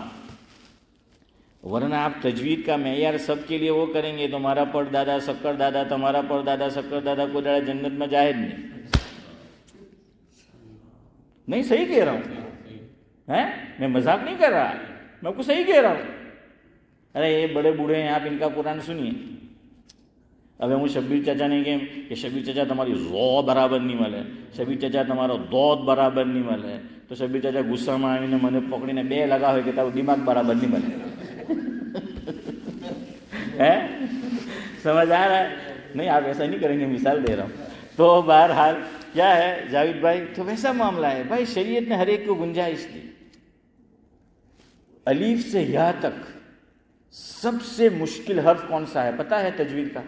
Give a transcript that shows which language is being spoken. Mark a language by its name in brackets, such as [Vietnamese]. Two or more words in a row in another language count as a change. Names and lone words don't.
[Urdu] ورنہ آپ تجوید کا معیار سب کے لیے وہ کریں گے، تمہارا پڑ دادا شکر دادا، تمہارا پڑ دادا شکر دادا کو ڈرا جنت میں جاہد نہیں، صحیح کہہ رہا ہوں، میں مذاق نہیں کر رہا، میں آپ کو صحیح کہہ رہا ہوں۔ ارے یہ بڑے بوڑھے ہیں، آپ ان کا قرآن سنیے۔ اب ہوں شبیر چچا نے کہ شبیر چچا تمہاری زو برابر نہیں ملے، شبیر چچا تمہارا دودھ برابر نہیں ملے، تو شبیر چچا غصہ میں آવીને [Gujarati] મને પકડીને બે લગા હોય કે તારું દિમાગ બરાબર નહીં મળે۔ [Urdu] سمجھ آ رہا ہے؟ نہیں آپ ایسا نہیں کریں گے، مثال دے رہا ہوں۔ تو بہرحال کیا ہے جاوید بھائی، تو ویسا معاملہ ہے بھائی، شریعت نے ہر ایک کو گنجائش دی۔ الف سے یا تک سب سے مشکل حرف کون سا ہے پتہ ہے تجوید کا؟